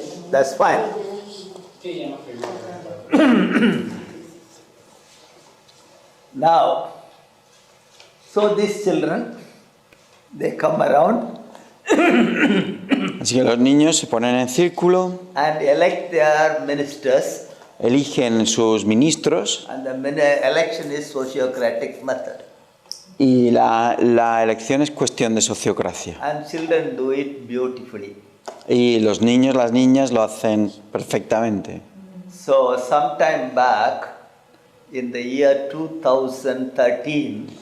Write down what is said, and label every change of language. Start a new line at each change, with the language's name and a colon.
English: That's fine. Now, so these children, they come around
Spanish: Así que los niños se ponen en círculo,
English: and elect their ministers,
Spanish: eligen sus ministros
English: and the election is sociocratic method.
Spanish: y la elección es cuestión de sociocracia.
English: And children do it beautifully.
Spanish: Y los niños, las niñas lo hacen perfectamente.
English: So sometime back, in the year 2013,